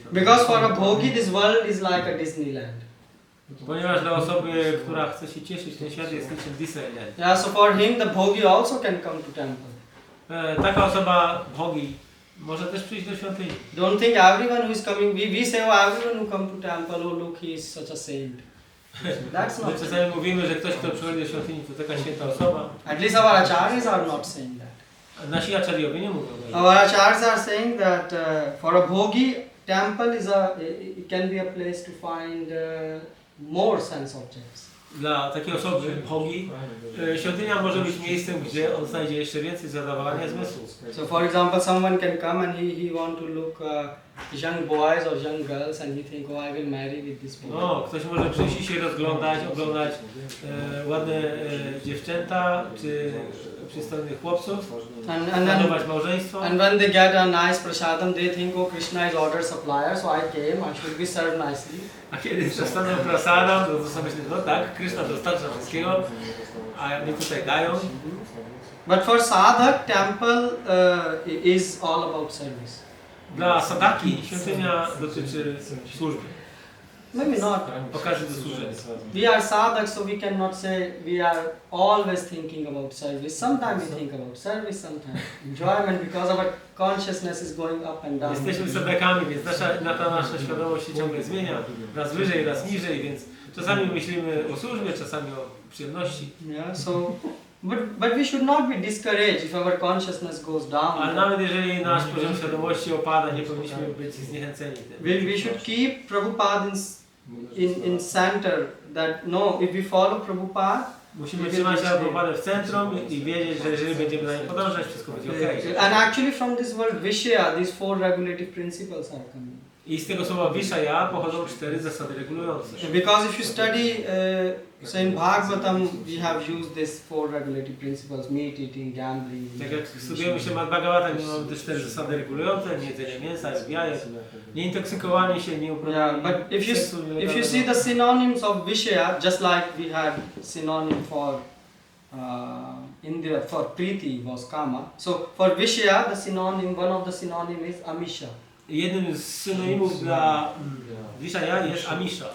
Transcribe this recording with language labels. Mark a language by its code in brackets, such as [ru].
[en] Because for a bhogi, this world is like a Disneyland. [pl] Ponieważ dla osoby, która chce się cieszyć, ten świat jest niczym Disneyland. [en] Yeah, so for him, the bhogi also can come to temple. [pl] Taka osoba, bhogi, może też przyjść do świątyni. [en] Don't think everyone who is coming, we say, oh, everyone who come to temple, oh look, he is such a saint. That's My not. [pl] czasami mówimy, że ktoś, kto przychodzi do świątyni, to taka święta osoba. [en] At least our acharyas are not saying that. [pl] Nasi acharyowie nie mówią. [en] Our acharyas are saying that for a bhogi, temple is it can be a place to find more sense objects. [pl] Dla takiej osoby, bhogi, świątynia może być miejscem, gdzie on znajdzie jeszcze więcej zadowolenia zmysłów. [en] So for example, someone can come and he want to look young boys or young girls and he think, oh, I will marry with this boy. [pl] No, ktoś może przyjść i się rozglądać, oglądać ładne dziewczęta, czy przystojnych chłopców, planować małżeństwo. [en] And when they get a nice prasadam, they think, oh, Krishna is order supplier, so I came, I should be served nicely. [pl] A kiedy przestaną prasadam, to sobie myślę, no tak, Krishna dostarcza wszystkiego, a mnie tutaj dają. [en] But for sadhak, temple is all about service. [pl] Dla sadaki świątynia dotyczy służby. [en] Maybe not. [pl] Okaże do służenia. [en] We are sadhak, so we cannot say we are always thinking about service. Sometimes we think about service, sometimes enjoyment, because our consciousness is going up and down. [pl] Jesteśmy sadakami, więc nasza świadomość się ciągle zmienia. Raz wyżej, raz niżej, więc czasami myślimy o służbie, czasami o przyjemności. [en] Yeah, so but we should not be discouraged if our consciousness goes down. [pl] Ale nawet jeżeli nasz poziom świadomości opada, nie powinniśmy być zniechęceni tym. [en] We should keep Prabhupada in center, that no, if we follow Prabhupada, [pl] Musimy trzymać się Prabhupadę w centrum i wiedzieć, że jeżeli będziemy na nim podążać, wszystko będzie okej. [en] and actually from this word Vishaya, these 4 regulative principles are coming. [pl] I z tego słowa Vishaya pochodzą 4 zasady regulujące. [en] Because if you study, say in Bhagavatam, we have used these 4 regulative principles: meat eating, gambling. [pl] Tak jak studiujemy się Bhagavatam, mamy te 4 zasady regulujące: niejedzenie mięsa, jajek, nieintoksykowanie się, [en] Yeah, but if you see the synonyms of Vishaya, just like we had synonym for India, for Priti was Kama. So for Vishaya, the synonym, one of the synonym is Amisha. [pl] Jednym z synonimów dla Vishaya jest Amisha.